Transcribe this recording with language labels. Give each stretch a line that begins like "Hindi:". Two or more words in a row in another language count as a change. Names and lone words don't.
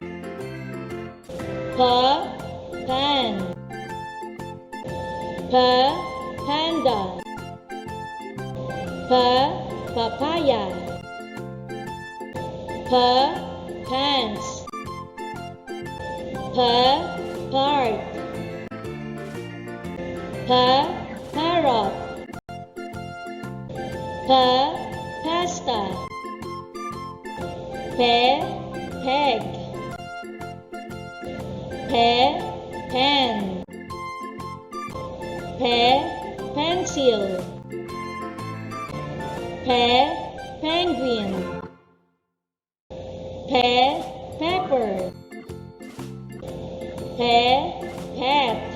English: Pa, pan. Pa, panda. Pa, papaya. Pa, pants. Pa, park. Parrot. pasta. Peg, pen, pencil, penguin, pepper, pet,